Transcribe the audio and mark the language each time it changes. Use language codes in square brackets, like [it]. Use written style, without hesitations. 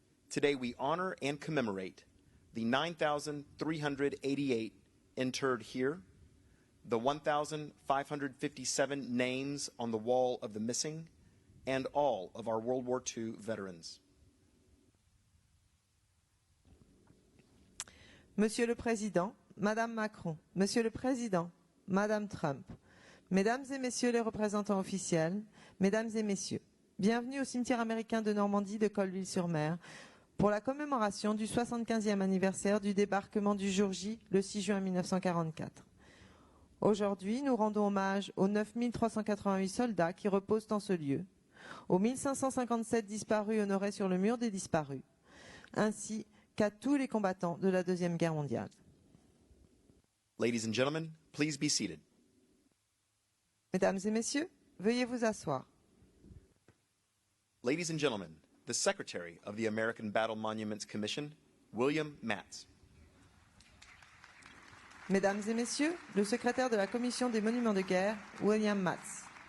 [en] Today we honor and commemorate the 9,388 interred here, the 1,557 names on the wall of the missing, and all of our World War II veterans. [fr] Monsieur le Président, Madame Macron, Monsieur le Président, Madame Trump, Mesdames et Messieurs les représentants officiels, Mesdames et Messieurs, bienvenue au cimetière américain de Normandie de Colville-sur-Mer pour la commémoration du 75e anniversaire du débarquement du jour J, le 6 juin 1944. Aujourd'hui, nous rendons hommage aux 9388 soldats qui reposent en ce lieu, aux 1557 disparus honorés sur le mur des disparus, ainsi qu'à tous les combattants de la Deuxième Guerre mondiale. [en] Ladies and gentlemen, please be seated. [fr] Mesdames et messieurs, veuillez vous asseoir. [en] Ladies and gentlemen, the Secretary of the American Battle Monuments Commission, William Matz. [fr] Mesdames et messieurs, le secrétaire de la Commission des Monuments de guerre, William Matz.